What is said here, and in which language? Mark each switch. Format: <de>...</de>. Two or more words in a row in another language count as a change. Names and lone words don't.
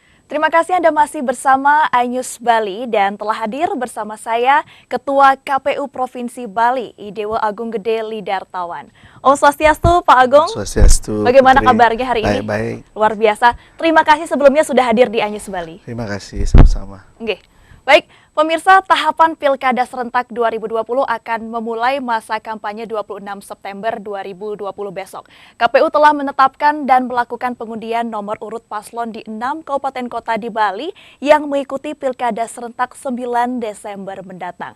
<id>Terima kasih Anda masih bersama iNews Bali dan telah hadir bersama saya Ketua KPU Provinsi Bali, Idewo Agung Gede Lidartawan.</id> <sa>Om Swastiastu, Pak Agung.</sa> <id>Swastiastu. Bagaimana kabarnya hari ini? Baik. Luar biasa. Terima kasih sebelumnya sudah hadir di iNews Bali. Terima kasih, sama-sama. Oke. Baik, pemirsa, tahapan Pilkada Serentak 2020 akan memulai masa kampanye 26 September 2020 besok. KPU telah menetapkan dan melakukan pengundian nomor urut paslon di 6 kabupaten kota di Bali yang mengikuti Pilkada Serentak 9 Desember mendatang.</id>